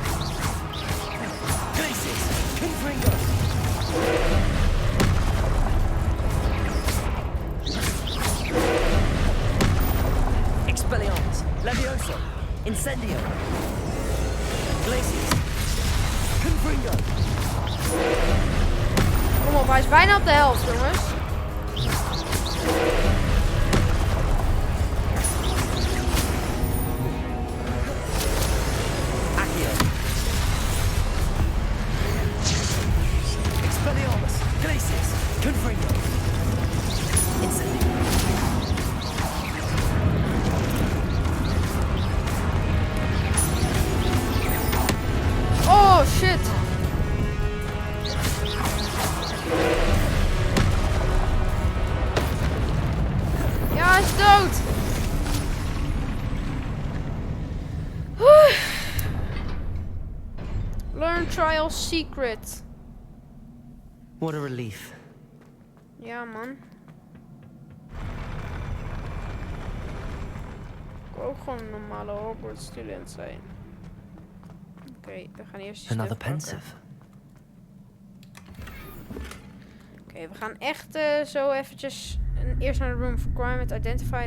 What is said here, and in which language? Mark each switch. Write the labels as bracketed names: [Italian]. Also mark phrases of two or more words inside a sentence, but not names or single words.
[Dutch] Glacius. Confringo. Expelliarmus. Levioso. Incendio. Glacius. Confringo. Kom op, hij is bijna op de helft, jongens. Accio. Expelliarmus. Glacius. Confringo. Incendio. Oh, shit. Ja, hij is dood. [English] Learn trial secret. What a relief. [Dutch] Ja, man. Ik wil ook gewoon een normale Hogwarts student zijn. Oké, we gaan eerst die Another stuff pakken. pensive. Oké, we gaan echt zo eventjes eerst naar de Room for Crime met Identify.